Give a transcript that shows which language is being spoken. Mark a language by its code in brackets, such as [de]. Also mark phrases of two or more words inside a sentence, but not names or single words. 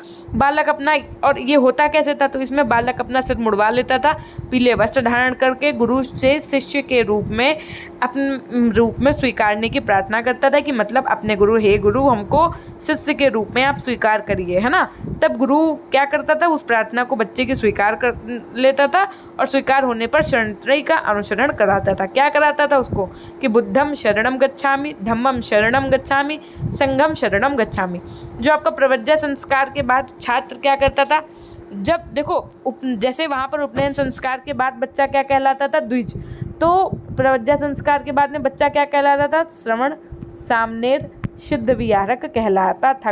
[hi] बालक अपना, और ये होता कैसे था, तो इसमें बालक अपना सिर मुड़वा लेता था, पीले वस्त्र धारण करके गुरु से शिष्य के रूप में अपने रूप में स्वीकारने की प्रार्थना करता था, कि मतलब अपने गुरु, हे गुरु हमको शिष्य के रूप में आप स्वीकार करिए, है ना। तब गुरु क्या करता था, उस प्रार्थना को बच्चे की स्वीकार कर लेता था और स्वीकार होने पर शरणत्रयी का अनुसरण कराता था। क्या कराता था उसको, कि [pi] बुद्धम शरणम गच्छामि, धम्मम शरणम गच्छामि, संघम शरणम गच्छामि। [hi] जो आपका प्रवज्जा संस्कार के बाद छात्र क्या करता था, जब देखो जैसे वहाँ पर उपनयन संस्कार के बाद बच्चा क्या कहलाता था, द्विज। तो प्रवज्जा संस्कार के बाद में बच्चा क्या कहलाता था, श्रवण सामनेर शुद्ध विहारक कहलाता था।